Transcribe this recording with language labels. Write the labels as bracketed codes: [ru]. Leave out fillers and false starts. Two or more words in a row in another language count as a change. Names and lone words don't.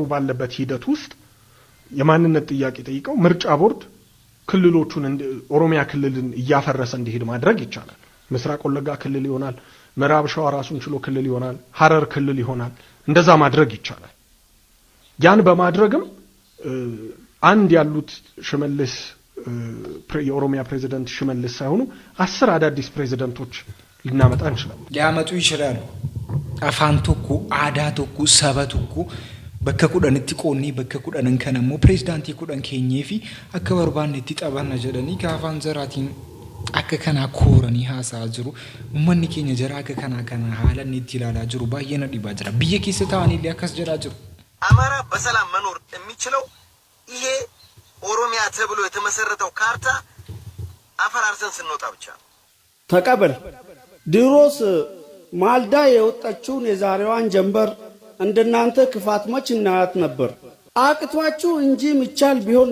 [am] ባለበት ሂደት ውስጥ የማንነት ጥያቄ ጠይቀው ምርጫ ቦርድ ክልሎቹን ኦሮሚያ ክልልን እያፈረሰ እንዲሄድ ማድረግ ይቻላል። ምስራቅ ወለጋ ክልል ይሆናል፣ ምዕራብ ሸዋ ራሱን ችሎ ክልል ይሆናል፣ ሐረር ክልል ይሆናል። እንደዛ ማድረግ ይቻላል። ያን በማድረግም አንድ ያሉት ሽመልስ የኦሮሚያ ፕሬዝዳንት ሽመልስ ሳይሆኑ 10 አዳዲስ ፕሬዝዳንቶች ልናመጣ እንችላለን። ሊያመጡ ይችላሉ። [om] afaan tokko aadaa tokko saba tokko bakka kudhanitti qoonnee bakka kudhanan kanammoo pirezidaantii kudhan keenyee fi akka barbaannetti xabanna jedhanii gaafaan zaraatiin akka kanaa kooranii haasa'aa jiru. Uummanni keenya jara akka kanaa haala inni itti ilaalaa jiru baay'ee na dhibaa jira. Biyya keessa taa'anii akkas jedhaa jiru. [am] አማራ በሰላም መኖር የሚችለው ይሄ ኦሮሚያ ተብሎ የተመሰረተው ካርታ አፈራርሰን ስንወጣ ብቻ ተቀበል። ድሮስ ማልዳ የወጣችውን የዛሬዋን ጀንበር እንደናንተ ክፋት መች እናያት ነበር። አቅቷችሁ እንጂ ሚቻል ቢሆን